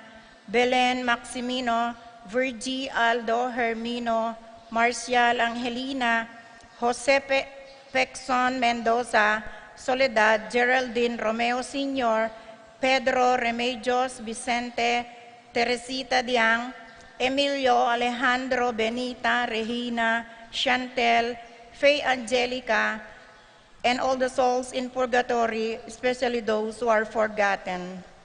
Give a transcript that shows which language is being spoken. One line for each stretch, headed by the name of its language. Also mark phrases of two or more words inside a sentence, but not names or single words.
English: Belen Maximino, Virgie, Aldo, Hermino, Marcial, Angelina, Jose Pexon Mendoza, Soledad, Geraldine, Romeo Sr., Pedro Remedios, Vicente, Teresita Diang, Emilio, Alejandro, Benita, Regina, Chantel, Faye Angelica, and all the souls in purgatory, especially those who are forgotten.